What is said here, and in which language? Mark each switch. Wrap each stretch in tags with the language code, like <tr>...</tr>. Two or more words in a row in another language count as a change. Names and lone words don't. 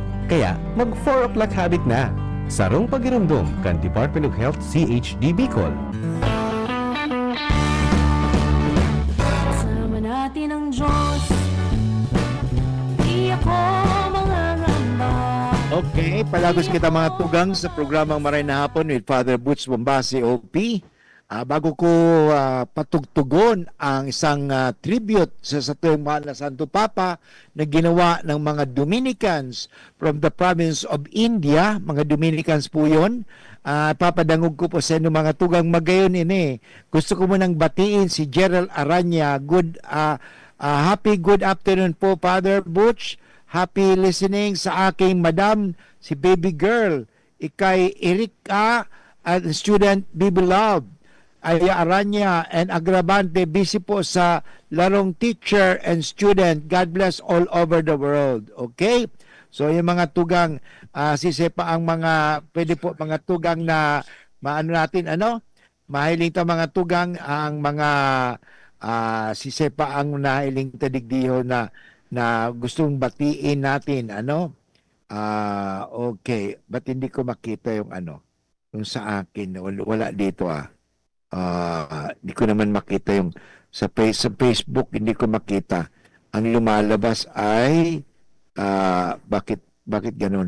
<bik>Kaya mag 4 o'clock habit na. Sarong pagirumdum kan Department of Health CHD Bicol.</bik> <tl>Kasama natin ang Diyos. Di ako mangangamba.</tl> <bik>Okay, palagos kita mga tugang sa programang Maray na Hapon with Father Butch Bombasi OP.</bik> <tl>Bago ko patugtugon ang isang tribute sa tuyong mahal na Santo Papa na ginawa ng mga Dominicans</tl> <en>from the province of India,</en> <tl>mga Dominicans po yun.</tl> <bik>Papadangog ko po sa inyo mga tugang magayon ini.</bik> <tl>Gusto ko munang batiin si Gerald Aranya.</tl> <en>Happy good afternoon po, Father Butch.</en> <tl>Happy listening sa aking madam, si baby girl, ikay Erika at student Bibi Love. Ay Aranya and Agravante, busy po sa larong</tl> <en>teacher and student. God bless all over the world.</en> <tl>Okay? So yung mga tugang, sisepa ang mga, pwede po mga tugang na, maano natin, mahiling ta mga tugang, ang mga sisepa ang nahiling tadigdiho na gustong batiin natin, okay. Ba't hindi ko makita yung yung sa akin, wala dito hindi ko naman makita yung sa Facebook, hindi ko makita. Ang lumalabas ay bakit ganun?</tl>